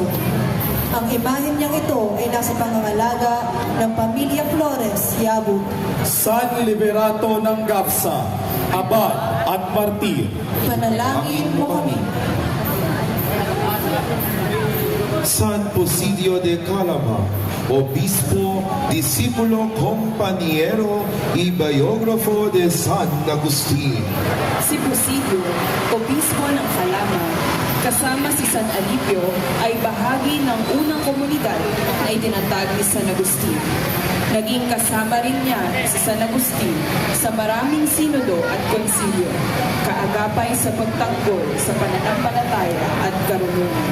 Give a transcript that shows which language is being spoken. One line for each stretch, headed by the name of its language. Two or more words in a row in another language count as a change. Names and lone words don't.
Filipino: Ang imahen niyang ito ay nasa pangangalaga ng Pamilya Flores, Yabut. San Liberato ng Gabsa, Abad at Martir. Panalangin mo kami.
Spanish: San Posidio de Calama, Obispo, Disipulo, Compañero y Biógrafo de San Agustín.
Filipino: Si Posidio, Obispo ng Calama, kasama si San Alipio, ay bahagi ng unang komunidad na itinatag ni San Agustin. Naging kasama rin niya si San Agustin sa maraming sinodo at konsilyo, kaagapay sa pagtanggol sa pananampalataya at karunungan.